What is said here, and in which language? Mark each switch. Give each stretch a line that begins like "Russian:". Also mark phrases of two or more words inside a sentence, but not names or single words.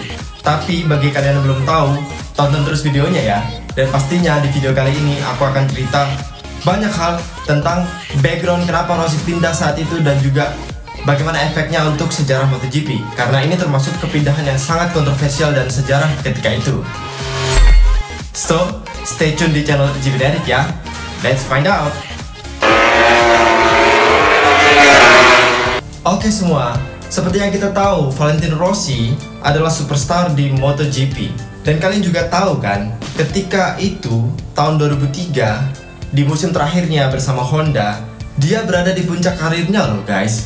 Indonesian: Tapi bagi kalian yang belum tahu, tonton terus videonya ya. Dan pastinya di video kali ini aku akan cerita banyak hal tentang background kenapa Rossi pindah saat itu dan juga bagaimana efeknya untuk sejarah MotoGP. Karena ini termasuk kepindahan yang sangat kontroversial dan sejarah ketika itu.
English: So, stay tune di channel GPnetic ya. Let's find out.
Indonesian: Oke semua, seperti yang kita tahu, Valentino Rossi adalah superstar di MotoGP. Dan kalian juga tahu kan, ketika itu, tahun 2003, di musim terakhirnya bersama Honda, dia berada di puncak karirnya loh guys.